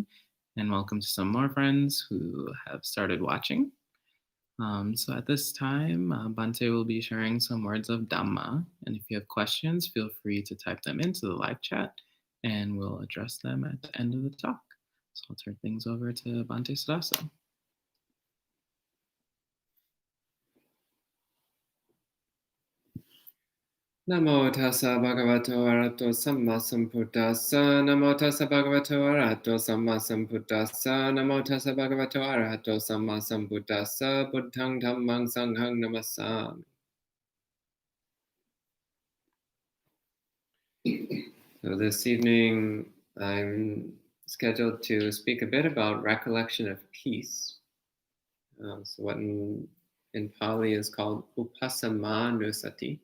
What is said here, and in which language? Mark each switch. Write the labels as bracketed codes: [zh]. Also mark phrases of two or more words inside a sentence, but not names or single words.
[en] And welcome to some more friends who have started watching. So at this time, Bhante will be sharing some words of Dhamma. And if you have questions, feel free to type them into the live chat and we'll address them at the end of the talk. So I'll turn things over to Bhante Suddhāso. [pi] Namo tassa bhagavato arahato samma sambuddhassa. Namo tassa bhagavato arahato samma sambuddhassa. Namo tassa bhagavato arahato samma sambuddhassa. Buddhang dhammang sanghang namassami. [en] So this evening, I'm scheduled to speak a bit about recollection of peace. So what in Pali is called upasamānussati.